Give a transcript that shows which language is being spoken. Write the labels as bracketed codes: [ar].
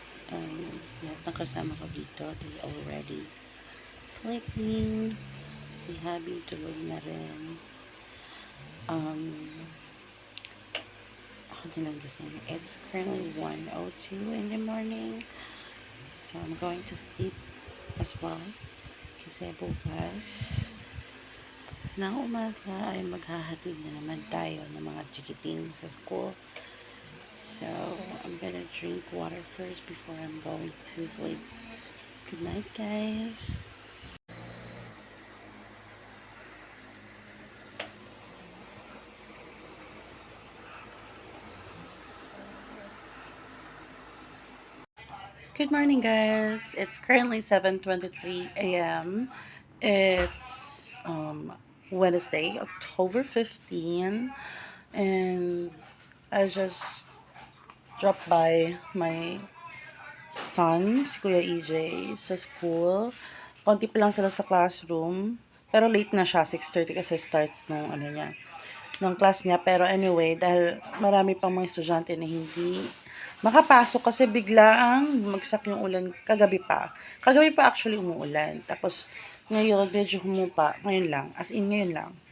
[tl] Lahat ng kasama ko dito, [en] they already sleeping. [tl] Si Habi, tulog na rin. Ako din lang gising. [en] It's currently 1:02 in the morning. So, I'm going to sleep as well. [tl] Kasi bukas na umaga ay maghahatid na naman tayo ng mga chikiting sa school. [en] So, I'm gonna drink water first before I'm going to sleep. Good night, guys. Good morning, guys. It's currently 7:23 a.m. It's Wednesday, October 15, and I just dropped by my son, si Kuya EJ, sa school. [tl] Konti pa lang sila sa classroom. Pero late na siya, 6:30 kasi start nung ano niya, ng class niya. Pero anyway, dahil marami pang mga estudyante na hindi makapasok kasi biglaang bumagsak yung ulan kagabi pa. Kagabi pa actually umuulan. Tapos ngayon medyo humupa. Ngayon lang. As in ngayon lang.